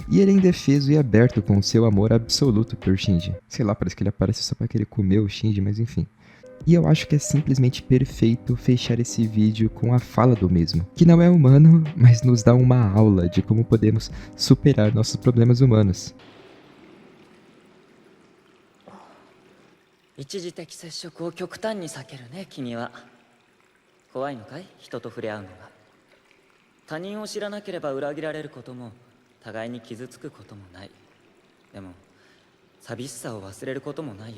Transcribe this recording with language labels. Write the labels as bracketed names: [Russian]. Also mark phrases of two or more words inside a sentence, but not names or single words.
[Portuguese] E ele é indefeso e aberto com o seu amor absoluto por Shinji. Sei lá, parece que ele aparece só para querer comer o Shinji, mas enfim. E eu acho que é simplesmente perfeito fechar esse vídeo com a fala do mesmo, que não é humano, mas nos dá uma aula de como podemos superar nossos problemas humanos. [Japanese] 一時的接触を極端に避けるね、君は。怖いのかい、人と触れ合うのが。他人を知らなければ裏切られることも互いに傷つくこともない。でも寂しさを忘れることもないよ。